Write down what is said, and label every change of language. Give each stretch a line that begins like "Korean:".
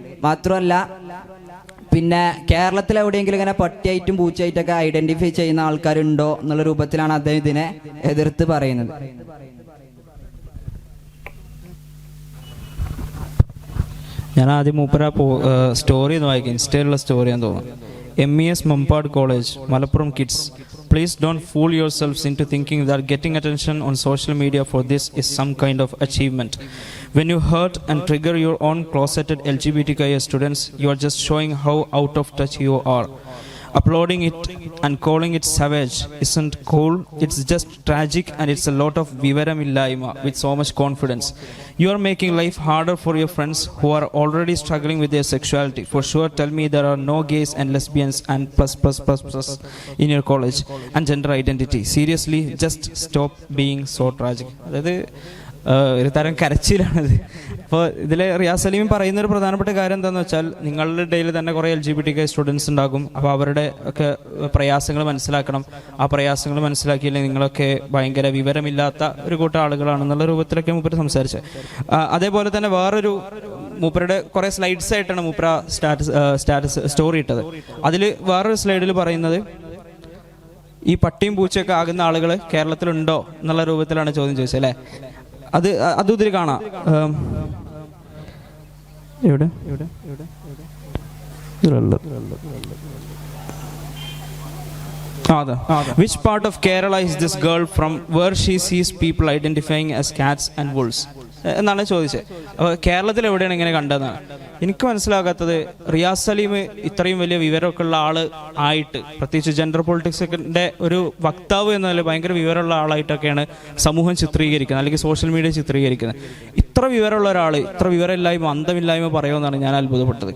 Malayalam: മാത്രമല്ല പിന്നെ കേരളത്തിൽ എവിടെയെങ്കിലും ഇങ്ങനെ പട്ടിയായിട്ടും പൂച്ചയായിട്ടൊക്കെ ഐഡന്റിഫൈ ചെയ്യുന്ന ആൾക്കാരുണ്ടോ എന്നുള്ള രൂപത്തിലാണ് അദ്ദേഹം ഇതിനെ എതിർത്ത് പറയുന്നത്. ഞാൻ ആദ്യം മൂപ്പര സ്റ്റോറി ഒന്ന് വായിക്കാം. ഇൻസ്റ്റയിലുള്ള സ്റ്റോറിയാന്ന് തോന്നുന്നു.
English: MES Mumpad College, Malappuram kids. Please don't fool yourselves into thinking that getting attention on social media for this is some kind of achievement. When you hurt and trigger your own closeted LGBTQIA students, you are just showing how out of touch you are. Uploading it and calling it savage isn't cool. It's just tragic, and it's a lot of
Malayalam: vivaramillaima
English: with so much confidence. You are making life harder for your friends who are already struggling with their sexuality. For sure, tell me there are no gays and lesbians and plus in your college and gender identity. Seriously, just stop being so tragic.
Malayalam: അതായത് ഒരു തരം കരച്ചിലാണിത്. അപ്പോൾ ഇതിൽ റിയാസ് സലീം പറയുന്ന ഒരു പ്രധാനപ്പെട്ട കാര്യം എന്താണെന്ന് വെച്ചാൽ, നിങ്ങളുടെ ഇടയിൽ തന്നെ കുറേ LGBTQ സ്റ്റുഡൻസ് ഉണ്ടാകും. അപ്പോൾ അവരുടെ ഒക്കെ പ്രയാസങ്ങൾ മനസ്സിലാക്കണം. ആ പ്രയാസങ്ങൾ മനസ്സിലാക്കിയില്ലെങ്കിൽ നിങ്ങളൊക്കെ ഭയങ്കര വിവരമില്ലാത്ത ഒരു കൂട്ടം ആളുകളാണെന്നുള്ള രൂപത്തിലൊക്കെ മൂപ്പര് സംസാരിച്ചത്. അതേപോലെ തന്നെ വേറൊരു മൂപ്പരുടെ കുറേ സ്ലൈഡ്സ് ആയിട്ടാണ് മൂപ്പര സ്റ്റാറ്റസ് സ്റ്റോറി ഇട്ടത്. അതിൽ വേറൊരു സ്ലൈഡിൽ പറയുന്നത്, ഈ പട്ടിയും പൂച്ചയൊക്കെ ആകുന്ന ആളുകൾ കേരളത്തിലുണ്ടോ എന്നുള്ള രൂപത്തിലാണ് ചോദ്യം ചോദിച്ചത് അല്ലേ? അതും ഇതിൽ കാണാം. എവിടെ
English: Which part of Kerala is this girl from where she sees people identifying as cats and wolves?
Malayalam: എന്നാണ് ചോദിച്ചത്. അപ്പോൾ കേരളത്തിൽ എവിടെയാണ് ഇങ്ങനെ കണ്ടതെന്നാണ് എനിക്ക് മനസ്സിലാകാത്തത്. റിയാസ് സലീം ഇത്രയും വലിയ വിവരമൊക്കെ ഉള്ള ആള് ആയിട്ട്, പ്രത്യേകിച്ച് ജെൻഡർ പൊളിറ്റിക്സിന്റെ ഒരു വക്താവ് എന്നതിൽ ഭയങ്കര വിവരമുള്ള ആളായിട്ടൊക്കെയാണ് സമൂഹം ചിത്രീകരിക്കുന്നത്, അല്ലെങ്കിൽ സോഷ്യൽ മീഡിയ ചിത്രീകരിക്കുന്നത്. ഇത്ര വിവരമുള്ള ഒരാൾ ഇത്ര വിവരമില്ലായ്മ അന്തമില്ലായ്മ പറയുമെന്നാണ് ഞാൻ അത്ഭുതപ്പെട്ടത്.